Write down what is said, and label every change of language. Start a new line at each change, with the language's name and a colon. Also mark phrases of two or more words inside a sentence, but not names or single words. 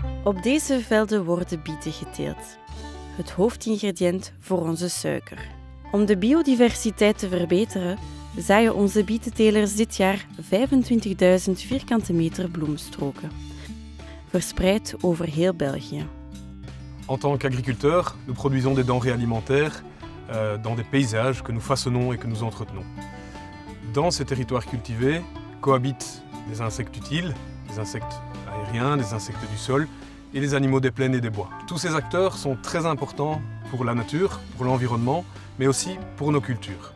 Dutch: Op deze velden worden bieten geteeld. Het hoofdingrediënt voor onze suiker. Om de biodiversiteit te verbeteren, zaaien onze bietentelers dit jaar 25.000 vierkante meter bloemstroken, verspreid over heel België.
French: En tant qu'agriculteurs, nous produisons des denrées alimentaires dans des paysages que nous façonnons et que nous entretenons. Dans ces territoires cultivés cohabitent des insectes utiles, des insectes aériens, des insectes du sol et les animaux des plaines et des bois. Tous ces acteurs sont très importants pour la nature, pour l'environnement, mais aussi pour nos cultures.